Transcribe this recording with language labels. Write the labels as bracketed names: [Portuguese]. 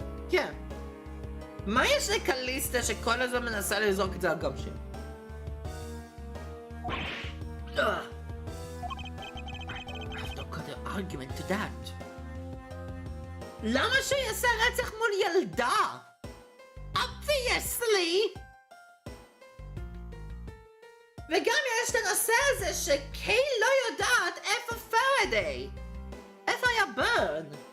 [Hebrew] כן. מה יש לקליסטה שכל הזמן מנסה לזרוק את זה על גמשו? [English] I've not got an argument to that. [Hebrew] למה שהוא יעשה רצח מול ילדה? [English] Obviously! [Hebrew] וגם יש את הנושא הזה שקיי לא יודעת איפה פרדיי. איפה היה ברן?